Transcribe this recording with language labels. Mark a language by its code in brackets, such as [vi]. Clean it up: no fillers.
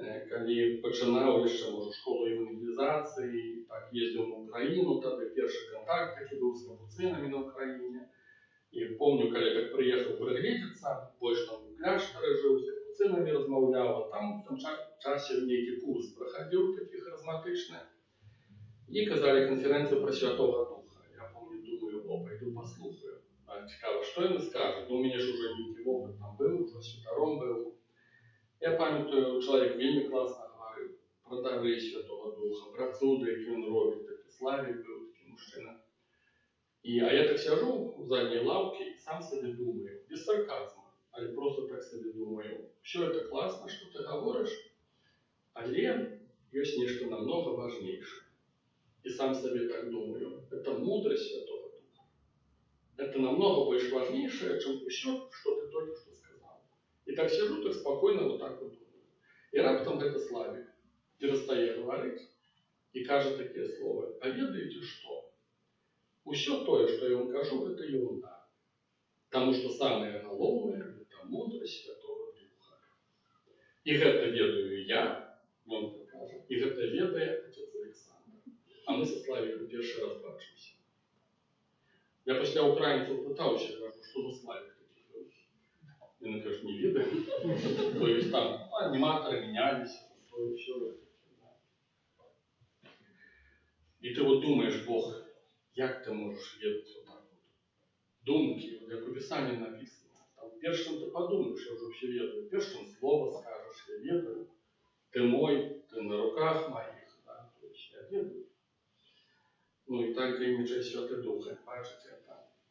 [uk] Коли починав ще, може, школу евангелізації, так, їздив на Україну, тоді перший контакт такий був з капуцинами на Україні. І пам'ятаю, коли так приїхав приглядеться, більше там в кляштері жив, з капуцинами розмовляв, а там в тому часі некий курс проходив такий харизматичний. І казали конференцію про Святого Духа. Я помню, думаю, пойду послухаю. Цікаво, що він скаже. Ну, у мене ж уже некий опыт там був, уже святаром був. Я пам'ятаю, чоловік вельми класно говорив про дари Святого Духа, про чудо, які він робить. Такий Славік був, такий мужчина. А я так сижу в задній лавці і сам собі думаю, без сарказму, але просто так собі думаю, все це класно, що ти говориш, але є нечто намного важніше. [ru] И сам себе так думаю, это мудрость Святого Духа. Это намного больше важнейшее, чем все, что ты только что сказал. И так сижу, так спокойно вот так вот думаю. И раптом это Славик перестає говорить и каже такие слова: «А ведаете что? Все то, что я вам кажу, это ерунда. Потому что самое главное – это мудрость Святого Духа. И это ведаю я, он так каже, и это ведає отец Александр. [uk] А ми со Славіком перший раз бачимося. Я після українців питався, кажу, що за Славік такий був. Він каже, не видно. [ru] То есть там аниматоры менялись, то и все. И ты вот думаешь, Бог, як ти можеш ведати вот так вот? [uk] Думки, як у Писанні написано. Там, перш чим ти подумаєш, я вже все ведаю. Перш чим слово скажеш, я ведаю. Ти мой, ти на руках моїх, да? То есть я ведаю. Ну і так дійничає Святий Дух, як бачите, так.